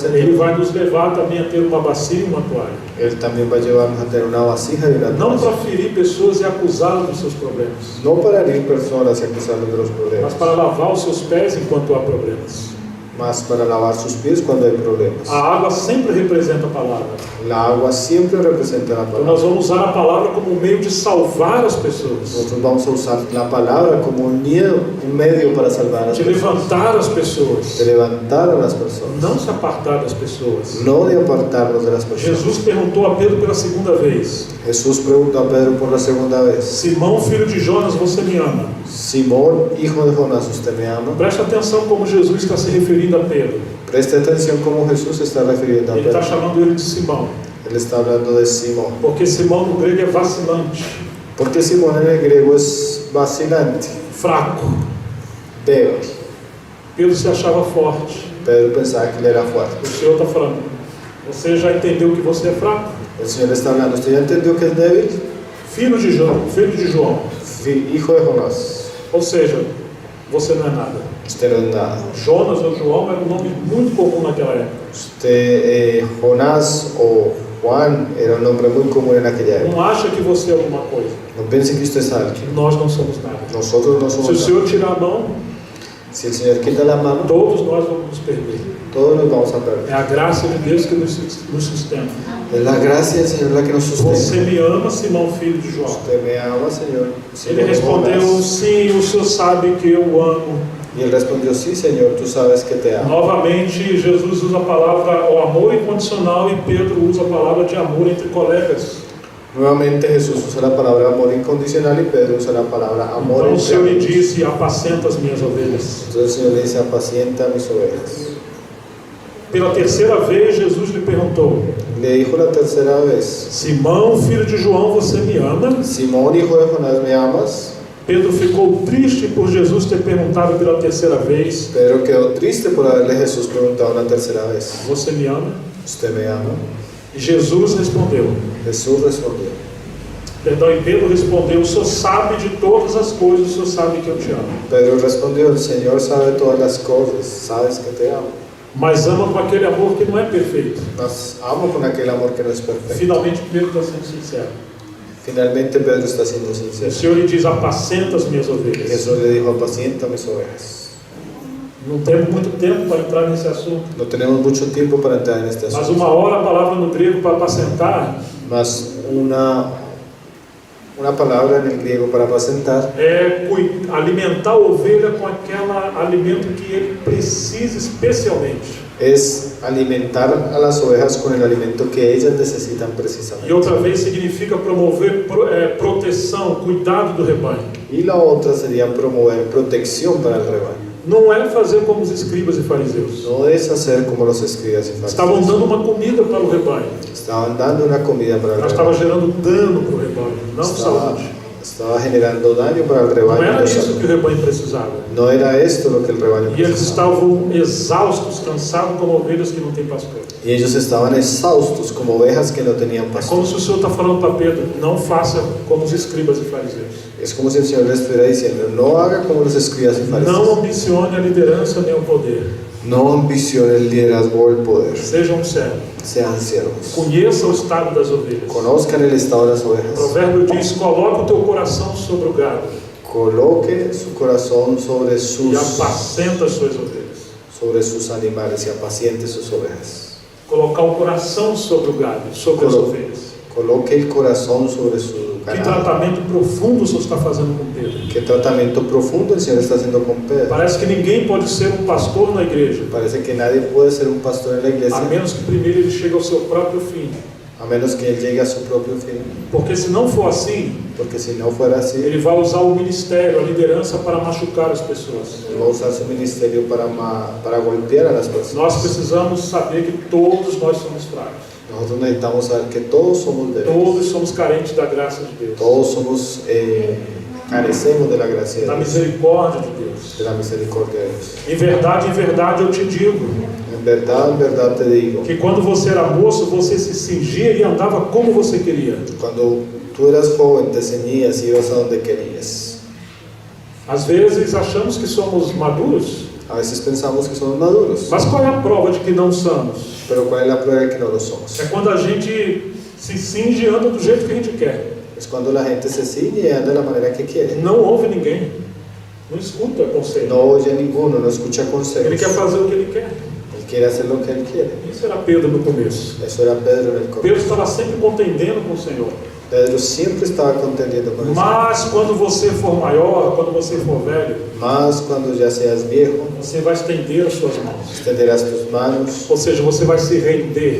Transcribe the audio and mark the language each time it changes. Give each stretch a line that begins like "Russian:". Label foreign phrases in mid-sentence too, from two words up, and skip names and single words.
Portuguese: Ele
Spanish: Señor,
Portuguese: vai nos levar também a ter uma bacia e uma toalha.
Spanish: Él también va a llevarnos a tener una vasija y una
Portuguese: Não
Spanish: toalla.
Portuguese: para ferir pessoas e acusá-las dos seus problemas,
Spanish: No para herir personas y acusarles de los problemas,
Portuguese: mas para lavar os seus pés enquanto há problemas.
Spanish: más para lavar sus pies cuando hay problemas.
Portuguese: A água sempre representa a palavra.
Spanish: La agua siempre representa la
Portuguese: Então nós
Spanish: palabra.
Portuguese: vamos usar a palavra como um meio de salvar as pessoas,
Spanish: Nosotros vamos a usar la palabra como un medio para salvar a las
Portuguese: de
Spanish: personas,
Portuguese: levantar as pessoas,
Spanish: de levantar a las personas,
Portuguese: não se apartar das pessoas.
Spanish: no de apartarnos de las personas.
Portuguese: Jesus perguntou a Pedro pela segunda vez,
Spanish: Jesús preguntó a Pedro por la segunda vez,
Portuguese: Simão, filho de Jonas, você me ama?
Spanish: Simón, hijo de Jonás, ¿usted me ama?
Portuguese: Presta atenção como Jesus está se referindo a Pedro.
Spanish: Preste atención cómo Jesús se está refiriendo a
Portuguese: Ele está
Spanish: Pedro.
Portuguese: chamando ele de Simão,
Spanish: Él está hablando de Simón.
Portuguese: porque Simão no grego é vacilante,
Spanish: Porque Simón en el griego es vacilante,
Portuguese: fraco.
Spanish: débil.
Portuguese: Pedro se achava forte.
Spanish: Pedro pensaba que él era fuerte.
Portuguese: O Senhor está falando, você já entendeu que você é fraco?
Spanish: El Señor le está hablando, ¿usted ya entendió que es débil?
Portuguese: Filho de João.
Spanish: Hijo de Jonás,
Portuguese: Ou seja, você não é nada.
Spanish: usted no es nada.
Portuguese: Jonas ou João era um nome muito comum naquela época.
Spanish: Usted, Jonás o Juan era un nombre muy común en aquella época.
Portuguese: Não acha que você é alguma coisa.
Spanish: No piense que usted es alguien.
Portuguese: Nós não somos nada.
Spanish: Nosotros no
Portuguese: Se o
Spanish: somos nada.
Portuguese: Senhor tirar a mão,
Spanish: Si el Señor quita la mano,
Portuguese: todos nós vamos nos perder.
Spanish: todos nos vamos a perder.
Portuguese: É a graça de Deus que nos sustenta.
Spanish: Es la gracia del Señor la que nos
Portuguese: Você
Spanish: sustenta.
Portuguese: me ama, Simão, filho de João?
Spanish: Usted me ama, Señor.
Portuguese: Ele respondeu, sim, o Senhor sabe que eu amo.
Spanish: Y él respondió, sí, Señor, tú sabes que te amo.
Portuguese: Novamente, Jesus usa a palavra o amor incondicional e Pedro usa a palavra de amor entre colegas.
Spanish: Nuevamente Jesús usa la palabra amor incondicional y Pedro usa la palabra amor
Portuguese: Então o
Spanish: entre
Portuguese: Senhor lhe
Spanish: amigos.
Portuguese: disse, apacenta as minhas ovelhas.
Spanish: Entonces el Señor le dice, apacienta mis ovejas.
Portuguese: Pela terceira vez, Jesus lhe perguntou,
Spanish: Le dijo la tercera vez,
Portuguese: Simão, filho de João, você me ama?
Spanish: Simón, hijo de Jonás, ¿me amas?
Portuguese: Pedro ficou triste por Jesus ter perguntado pela terceira vez,
Spanish: Pedro quedó triste por haberle Jesús preguntado una tercera vez,
Portuguese: você me ama?
Spanish: ¿usted me ama?
Portuguese: E Jesus respondeu,
Spanish: Jesús respondió.
Portuguese: perdão, e Pedro respondeu, o Senhor sabe de todas as coisas, o Senhor sabe que eu te amo.
Spanish: Pedro respondió, el Señor sabe todas las cosas, sabes que te amo.
Portuguese: Mas ama com aquele amor que não é perfeito.
Spanish: Mas amo con aquel amor que no es perfecto.
Portuguese: Finalmente Pedro está sendo sincero.
Spanish: Finalmente Pedro está siendo
Portuguese: O
Spanish: sincero.
Portuguese: Senhor lhe diz, apacenta as minhas
Spanish: Y
Portuguese: ovelhas.
Spanish: Jesús le dijo, apacienta mis ovejas.
Portuguese: Não temos muito tempo para entrar nesse assunto.
Spanish: No tenemos mucho tiempo para entrar en este
Portuguese: Mas
Spanish: asunto.
Portuguese: uma hora a palavra no grego para apacentar
Spanish: Mas una palabra en el griego para apacentar
Portuguese: é alimentar a ovelha com aquele alimento que ele precisa especialmente.
Spanish: es alimentar a las ovejas con el alimento que ellas necesitan
Portuguese: E
Spanish: precisamente.
Portuguese: outra vez significa promover proteção, cuidado do rebanho.
Spanish: Y la otra sería promover protección para el rebaño.
Portuguese: Não é fazer como os escribas e fariseus.
Spanish: No es hacer como los escribas y
Portuguese: Estavam
Spanish: fariseos.
Portuguese: dando uma comida para o rebanho.
Spanish: Estaban dando una comida para el
Portuguese: Ela estava
Spanish: rebaño.
Portuguese: gerando dano para o rebanho, não saúde.
Spanish: Estaba generando daño para el
Portuguese: Não
Spanish: rebaño.
Portuguese: era
Spanish: no
Portuguese: isso
Spanish: salud.
Portuguese: que o rebanho precisava.
Spanish: No era esto lo que el rebaño
Portuguese: E eles
Spanish: necesitaba.
Portuguese: estavam exaustos, cansados como ovelhas que não têm pastor.
Spanish: Y ellos estaban exhaustos como ovejas que no tenían
Portuguese: É
Spanish: pastor.
Portuguese: como se o Senhor está falando para Pedro, não faça como os escribas e fariseus.
Spanish: Es como si el Señor le estuviera diciendo, no haga como los escribas y
Portuguese: Não
Spanish: fariseos.
Portuguese: ambicione a liderança nem o poder.
Spanish: No ambicione el liderazgo o el poder.
Portuguese: Seja um servo.
Spanish: Sean siervos.
Portuguese: Conheça o estado das ovelhas.
Spanish: Conozcan el estado de las
Portuguese: O
Spanish: ovejas.
Portuguese: provérbio diz, coloca o teu coração sobre o gado
Spanish: Coloque su corazón
Portuguese: e apacenta as suas ovelhas.
Spanish: sus animales y apaciente sus ovejas.
Portuguese: Colocar o coração sobre o gado, sobre as ovelhas.
Spanish: Coloque el corazón sobre su
Portuguese: Que
Spanish: ganado.
Portuguese: tratamento profundo o Senhor está fazendo com Pedro.
Spanish: Qué tratamiento profundo el Señor está haciendo con Pedro.
Portuguese: Parece que ninguém pode ser um pastor na igreja,
Spanish: Parece que nadie puede ser un pastor en la
Portuguese: a
Spanish: iglesia
Portuguese: menos que primeiro ele chegue ao seu próprio fim.
Spanish: a menos que él llegue a su propio fin.
Portuguese: Porque se não for assim,
Spanish: Porque si no fuera así,
Portuguese: ele vai usar o ministério, a liderança para machucar as pessoas.
Spanish: él va a usar su ministerio para golpear a las personas.
Portuguese: Nós precisamos saber que todos nós somos fracos.
Spanish: Nosotros necesitamos saber que todos somos débiles.
Portuguese: Todos somos carentes da graça de Deus,
Spanish: Todos somos, carecemos de la gracia de
Portuguese: da
Spanish: Dios,
Portuguese: misericórdia de Deus.
Spanish: de la misericordia de Dios.
Portuguese: Em verdade eu te digo
Spanish: En verdad te digo,
Portuguese: que quando você era moço, você se cingia e andava como você queria.
Spanish: cuando tú eras joven te ceñías y ibas a donde querías.
Portuguese: Às vezes achamos que somos maduros,
Spanish: A veces pensamos que somos maduros,
Portuguese: mas qual é a prova de que não somos?
Spanish: pero ¿cuál es la prueba de que no lo somos?
Portuguese: É quando a gente se cinge e anda do jeito que a gente quer.
Spanish: Es cuando la gente se ciñe y anda de la manera que quiere.
Portuguese: Não ouve ninguém, não escuta conselho.
Spanish: No oye a ninguno, no escucha
Portuguese: Ele
Spanish: consejos.
Portuguese: quer fazer o que ele quer.
Spanish: Él quiere hacer lo que él quiere.
Portuguese: Isso era Pedro no começo.
Spanish: Eso era Pedro en el
Portuguese: Pedro
Spanish: comienzo.
Portuguese: estava sempre contendendo com o Senhor.
Spanish: Pedro siempre estaba contendiendo con el Señor.
Portuguese: Mas quando você for maior, quando você for velho,
Spanish: Más cuando ya seas viejo,
Portuguese: você vai estender as suas mãos.
Spanish: extenderás tus manos,
Portuguese: Ou seja, você vai se render